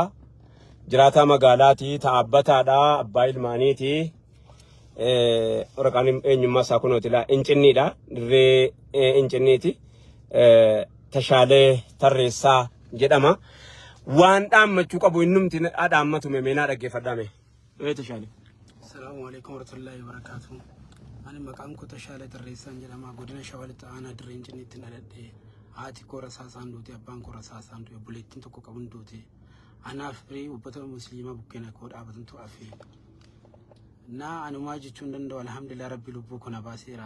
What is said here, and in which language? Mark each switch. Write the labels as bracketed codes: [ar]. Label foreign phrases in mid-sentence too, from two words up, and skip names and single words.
[om] Jiraataa magaalaati. Ta'abbataadha. Abbaa ilmaaniiti. Waraqaan eenyummaa isaa kunooti laa Hincinniidha. Dirree Hincinniiti. Tashaalee Tarreessaa jedhama. Waan dhaammachuu qabu innumti dhaammatu meenaa dhaggeeffadhaame. Tashaalee. [ar] السلام عليكم ورحمة الله وبركاته. [om] Ani maqaan koo Tashaalee Tarreessaa jedhama. Godina Shawaa Lixaa Aanaa Dirree Hincinniitti dhaladhe. Haati koo rasaasaan duute, abbaan koo rasaasaan duute, obboleettiin tokko qabuun duute. Anaaf fi ubbata musliimaa bukkeen koo dhaabatantu hafe. Anumaa jechuun danda'u alhamdulillah rabbi lubbuu kana baaseera.